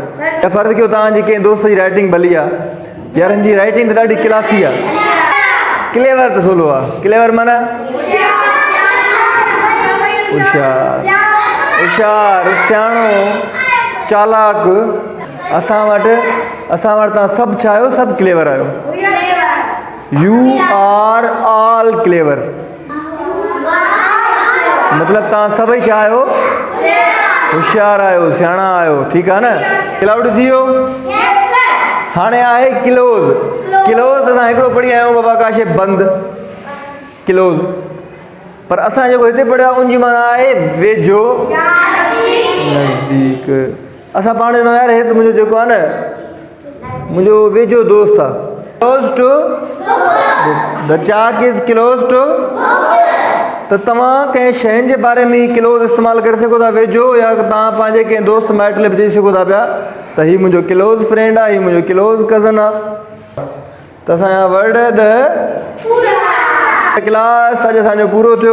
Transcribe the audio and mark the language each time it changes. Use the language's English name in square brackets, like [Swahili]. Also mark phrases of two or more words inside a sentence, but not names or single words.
[Sindhi] या फ़र्ज़ु कयो तव्हांजी कंहिं दोस्त जी राइटिंग भली आहे, यार हिन जी राइटिंग त ॾाढी क्लासी आहे। क्लेवर त सवलो आहे। क्लेवर माना होशियार, होशियार, सियाणो, चालाक। असां वटि तव्हां सभु छा आहियो? सभु क्लेवर आहियो। [English] you are all clever. [Sindhi] मतिलबु तव्हां सभई छा आहियो? होशियार आहियो, सियाणा आहियो। ठीकु आहे न? क्लाउड थी वियो। हाणे आहे क्लोज़। क्लोज़ असां हिकिड़ो पढ़ी आया आहियूं बाबा काशे बंदि, क्लोज़। पर असां जेको हिते पढ़ियो आहे उनजी माना आहे वेझो, नज़दीक। असां पाण चवंदा यार हे त मुंहिंजो जेको आहे न मुंहिंजो वेझो दोस्त आहे। [English] close to the chalk is close to. [Sindhi] त तव्हां कंहिं शयुनि जे बारे में क्लोज़ इस्तेमालु करे सघो था, वेझो, या तव्हां पंहिंजे कंहिं दोस्त माइट लाइ बि चई सघो था पिया त हीउ मुंहिंजो [English] close friend [Sindhi] आहे, हीउ मुंहिंजो [English] close cousin [Sindhi] आहे। त असांजा [English] word class [Sindhi] अॼु असांजो पूरो थियो।